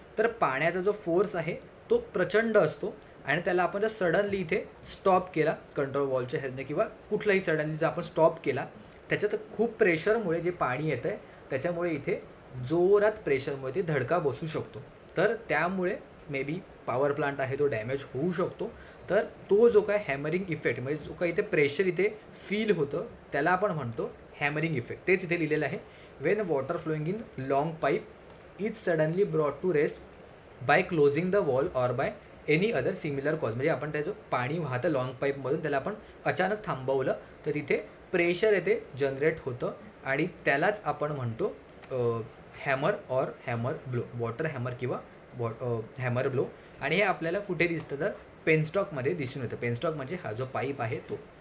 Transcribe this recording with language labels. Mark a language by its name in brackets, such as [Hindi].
[Marathi] तर पाण्याचा जो फोर्स आहे तो प्रचंड असतो आणि त्याला आपण जर सडनली इथे स्टॉप केला कंट्रोल वॉलच्या हेल्पने किंवा कुठलाही सडनली जर आपण स्टॉप केला, त्याच्यात खूप प्रेशरमुळे जे पाणी येतं आहे त्याच्यामुळे इथे जोरात प्रेशरमुळे ते धडका बसू शकतो. तर त्यामुळे मे बी पॉवर प्लांट आहे तो डॅमेज होऊ शकतो. तर तो जो काय हॅमरिंग इफेक्ट म्हणजे जो काय इथे प्रेशर इथे फील होतं त्याला आपण म्हणतो हॅमरिंग इफेक्ट. तेच इथे लिहिलेलं आहे. [English] When water flowing in long pipe is suddenly brought to rest by closing the wall or by any other similar cause. [Marathi] म्हणजे आपण त्याचं पाणी वाहतं लॉंग पाईपमधून, त्याला आपण अचानक थांबवलं तर तिथे प्रेशर येते जनरेट होतं आणि त्यालाच आपण म्हणतो hammer or hammer blow, water hammer किंवा हॅमर ब्लो. आणि हे आपल्याला कुठे दिसतं तर पेनस्टॉकमध्ये दिसून येतं. पेनस्टॉक म्हणजे हा जो पाईप आहे तो.